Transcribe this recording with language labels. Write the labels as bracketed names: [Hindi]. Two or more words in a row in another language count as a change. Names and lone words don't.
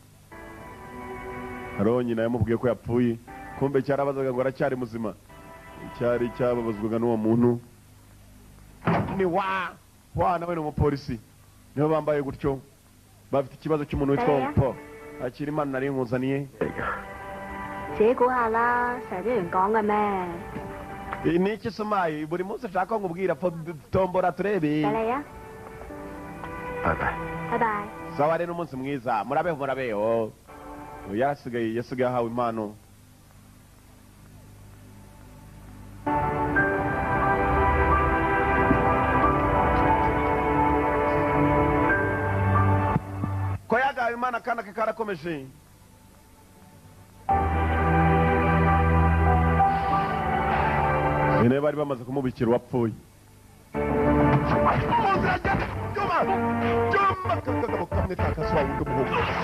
[Kinyarwanda] haro nyina yamubwiye ko yapfuye kumbe cyarabazaga ngo aracyari muzima cyari cyababazwaga n'uwo muntu ni wa nawe ni umupolisi niho bambaye gutyo bafite ikibazo cy'umuntu witwa po akiri imana nari nkuzaniye [Cantonese] 自己估下啦，成日都人講嘅咩？ [Kinyarwanda] ni iki sumayi buri munsi ushaka nkubwira tombora turebe [Cantonese] 嚟嚟啊！拜拜拜拜。 [Kinyarwanda] sawa rero umunsi mwiza murabeho murabeho yasigaye ahawe impano ko yagahawe impano akana ke karakomeje bene bari bamaze kumubikira uwapfuye kagabo kamwe kakaswa wundi muhugu